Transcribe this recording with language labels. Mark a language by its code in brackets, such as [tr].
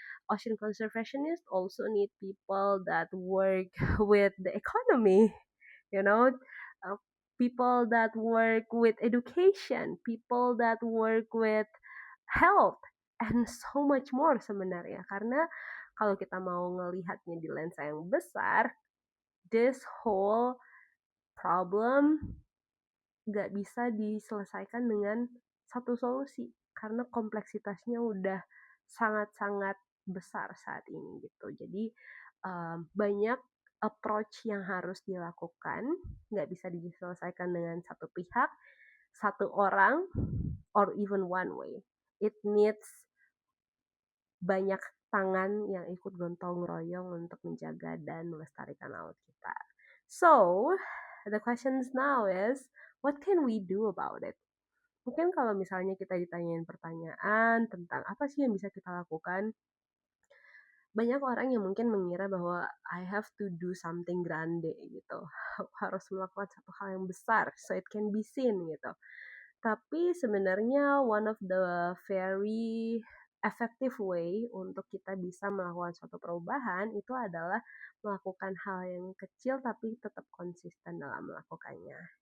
[en] Ocean conservationists also need people that work with the economy, you know, uh, people that work with education, people that work with health, and so much more [id] sebenarnya. Karena kalau kita mau ngelihatnya di lensa yang besar, [en] this whole problem [id] nggak bisa diselesaikan dengan satu solusi karena kompleksitasnya udah sangat-sangat besar saat ini gitu. Jadi banyak approach yang harus dilakukan, nggak bisa diselesaikan dengan satu pihak, satu orang, [en] or even one way. It needs [id] banyak tangan yang ikut gotong royong untuk menjaga dan melestarikan laut kita. [en] So, the questions now is, what can we do about it? [id] Mungkin kalau misalnya kita ditanyain pertanyaan tentang apa sih yang bisa kita lakukan, banyak orang yang mungkin mengira bahwa [en] I have to do something grande [id] gitu, harus melakukan satu hal yang besar [en] so it can be seen [id] gitu. Tapi sebenarnya [en] one of the very effective way [id] untuk kita bisa melakukan suatu perubahan itu adalah melakukan hal yang kecil tapi tetap konsisten dalam melakukannya.